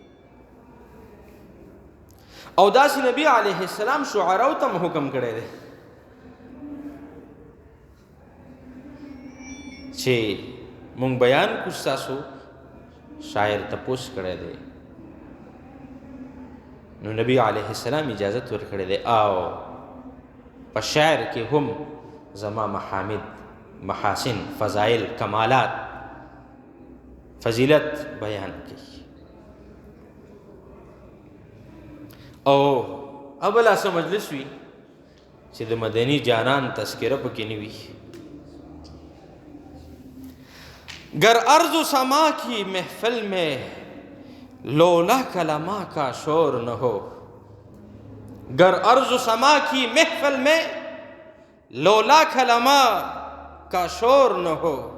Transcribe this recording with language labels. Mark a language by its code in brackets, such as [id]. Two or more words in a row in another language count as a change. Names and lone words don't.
[ps] او داسې نبی علیه السلام شعراو ته هم حکم کړی دی چې مونږ بیان کو ستاسو شاعر تپوس کړی دی، نو نبی علیه السلام اجازت ورکړی دی او په شعر کې هم زما محامد، محاسن، فضائل، کمالات، فضیلت بیان کړي. او اوله څه مجلس وي چې د مدني جانان تذکره پکې نه وي. [ur] گر ارض و سما کی محفل میں لولا کلمہ کا شور نہ ہو، گر ارض و سما کی محفل میں لولا کلمہ کا شور نہ ہو،